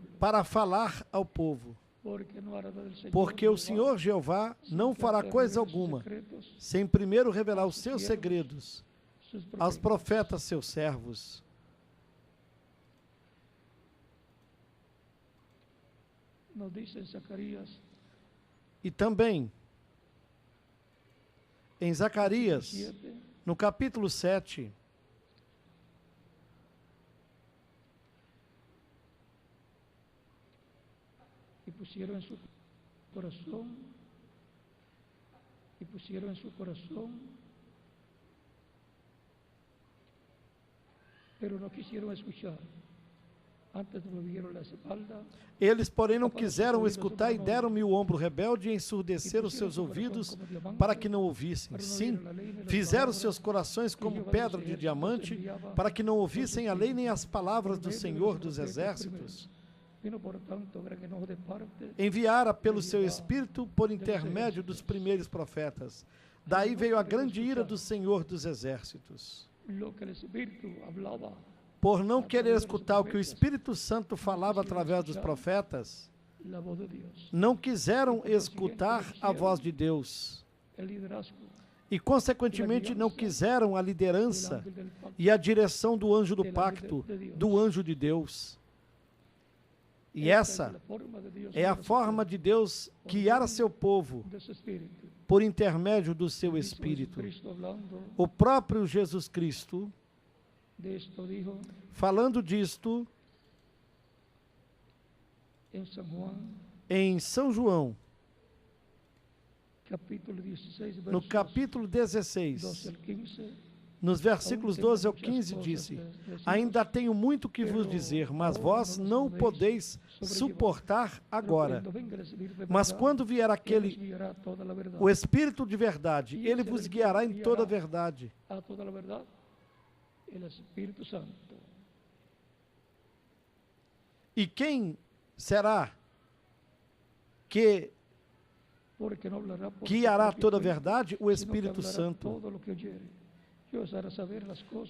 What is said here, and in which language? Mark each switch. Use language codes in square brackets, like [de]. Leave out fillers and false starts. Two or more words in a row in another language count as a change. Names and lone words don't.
[pt] para falar ao povo. [es] Porque no hará del Señor [pt] Porque o [es] Jehová [pt] Senhor Jeová [es] sin [pt] não [es] que [pt] fará [es] revele [pt] coisa [es] sus [pt] alguma [es] secretos, [pt] sem primeiro revelar os seus segredos [es] sus [pt] aos profetas. profetas, seus servos. [es] Nos dice en Zacarías [pt] E também, em Zacarias, 7, no capítulo 7, [es] y pusieron en su corazón, pero no quisieron escuchar. Antes volvieron la espalda [pt] eles, porém, não quiseram escutar e deram-me o ombro rebelde e ensurdeceram os seus ouvidos para que não ouvissem. Sim, fizeram seus corações como pedra de diamante para que não ouvissem a lei nem as palavras do Senhor dos Exércitos. [es] vino por tanto gran enojo de parte [pt] Enviara pelo seu Espírito por intermédio dos primeiros profetas. Daí veio a grande ira do Senhor dos Exércitos. [es] lo que el Espíritu hablaba. [pt] Por não querer escutar o que o Espírito Santo falava através dos profetas, [es] La voz de Dios, [pt] não quiseram escutar a voz de Deus. [es] el liderazgo [pt] E, consequentemente, não quiseram a [es] del [pt] liderança [es] ángel del pacto. [pt] e a direção do anjo do pacto, do anjo de Deus. E essa [es] la forma de Dios [pt] é a forma de Deus guiar a seu povo [es] de su Espíritu. [pt] por intermédio do seu [es] Mismo [pt] Espírito. [es] Jesucristo hablando [pt] O próprio Jesus Cristo, [es] de esto dijo [pt] falando disto [es] en San Juan [pt] em São João, capítulo 16, no [es] versos [pt] capítulo [es] 12 [pt] 16, [es] al 15, [pt] nos versículos 12 ao 15, disse: Ainda tenho muito que vos dizer, mas vós não o podeis suportar agora. Mas quando vier aquele, o Espírito de verdade, ele vos guiará em toda a verdade. [es] a toda la verdad, el Espíritu Santo. [pt] E quem será que [es] Porque no hablará por [pt] guiará [es] su propia [pt] toda a [es] cuenta, [pt] verdade? O [es] sino que [pt] Espírito [es] hablará [pt] Santo. [es] todo lo que oyere, y os hará saber las cosas